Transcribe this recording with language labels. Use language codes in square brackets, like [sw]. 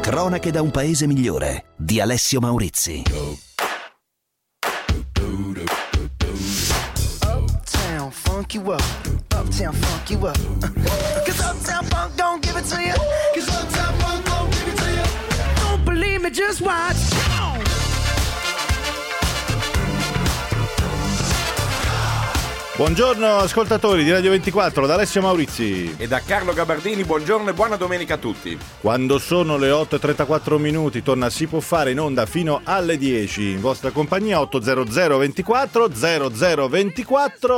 [it] Cronache da un paese migliore di Alessio Maurizi. [en] Uptown funky up, uptown funky up, 'cause uptown funk don't give it to you, 'cause uptown funk don't give it to you, don't believe me, just watch. [it] Buongiorno ascoltatori di Radio 24, da Alessio Maurizi e da Carlo Gabardini, buongiorno e buona domenica a tutti. Quando sono le 8:34 minuti, torna Si può fare in onda fino alle 10, in vostra compagnia, 800 24 00 24.